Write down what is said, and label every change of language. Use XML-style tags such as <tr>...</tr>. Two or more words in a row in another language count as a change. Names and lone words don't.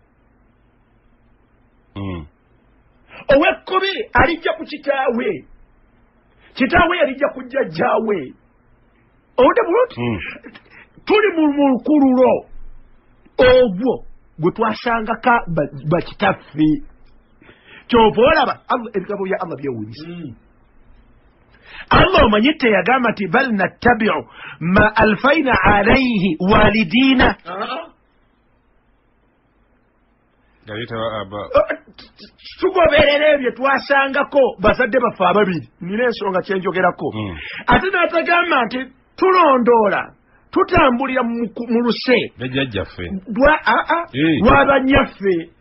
<lg>ow'ekkubi alijja ku kitaawe yalijja ku jjajjaawe owudde bulungi tuli mu lukululo ogwo gwe twasangaka bakitaffe kyova olaba ebigambo bya Allah byewunyisa Allah omanyi teyagamba nti</lg> <ar>بل نتبع ما ألفينا عليه والدينا</ar> <lg>tugoberera ebyo twasangako bazadde baffe ababiri nina ensonga kyenjogerako ate n'atagamba nti tulondoola tutambulira mu luse bajjajjaffe lwabanyaffe</lg>